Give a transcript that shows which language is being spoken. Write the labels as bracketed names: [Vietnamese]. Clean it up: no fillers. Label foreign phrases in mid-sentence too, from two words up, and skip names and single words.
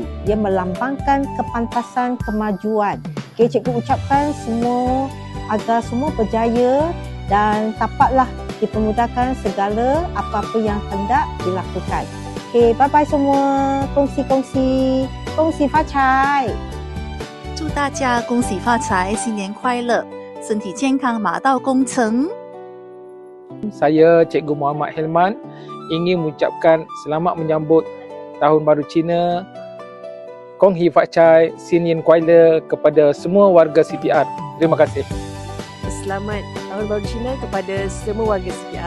[Malay] Dia melambangkan kepantasan kemajuan. Cikgu ucapkan semua agar semua berjaya dan dapatlah dipermudahkan segala apa-apa yang hendak dilakukan. Bye-bye semua. Kongsi-kongsi. Kongsi 发财。 [Chinese] 祝大家恭喜发财，新年快乐，身体健康，马到功成。 [Malay] Saya Cikgu Muhammad Helman ingin mengucapkan selamat menyambut Tahun Baru Cina, [Chinese] 恭喜发财，新年快乐 [Malay] kepada semua warga CPR. Terima kasih. Selamat Tahun Baru Cina kepada semua warga CPR.